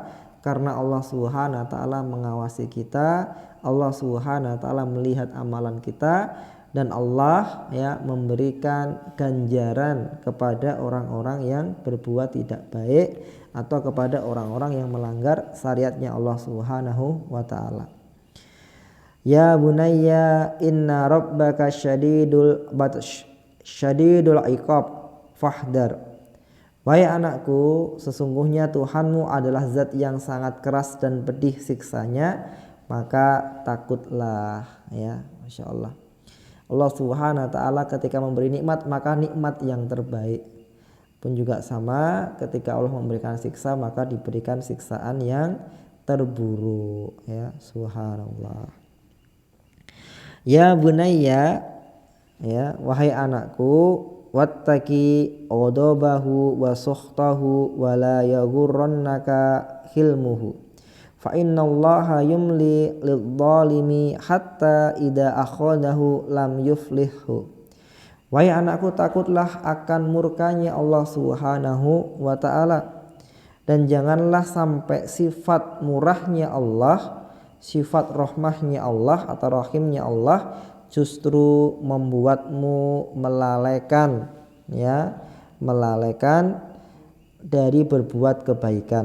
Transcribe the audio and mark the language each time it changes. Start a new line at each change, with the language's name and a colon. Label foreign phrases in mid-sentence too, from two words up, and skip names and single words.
Indonesian: Karena Allah
Arabic: سبحانه وتعالى
Indonesian: mengawasi kita, Allah
Arabic: سبحانه وتعالى
Indonesian: melihat amalan kita, dan Allah ya memberikan ganjaran kepada orang-orang yang berbuat tidak baik atau kepada orang-orang yang melanggar syariatnya Allah
Arabic: سبحانه وتعالى. يا بني إن ربك شديد البطش شديد العقاب فاحذر.
Indonesian: Wahai anakku, sesungguhnya Tuhanmu adalah zat yang sangat keras dan pedih siksanya, maka takutlah ya.
Arabic: ما شاء الله.
Indonesian: Allah
Arabic: سبحانه وتعالى
Indonesian: ketika memberi nikmat, maka nikmat yang terbaik. pun juga sama, ketika Allah memberikan siksa maka diberikan siksaan yang terburuk, ya. Subhanallah.
Arabic: يا بني,
Indonesian: ya wahai anakku,
Arabic: واتق غضبه وسخطه ولا يغرنك حلمه فإن الله يملي للظالم حتى إذا أخذه لم يفلته.
Indonesian: Wahai anakku, takutlah akan murkanya Allah
Arabic: سبحانه وتعالى,
Indonesian: dan janganlah sampai sifat murahnya Allah, sifat rahmahnya Allah atau rahimnya Allah justru membuatmu melalaikan, ya, melalaikan dari berbuat kebaikan.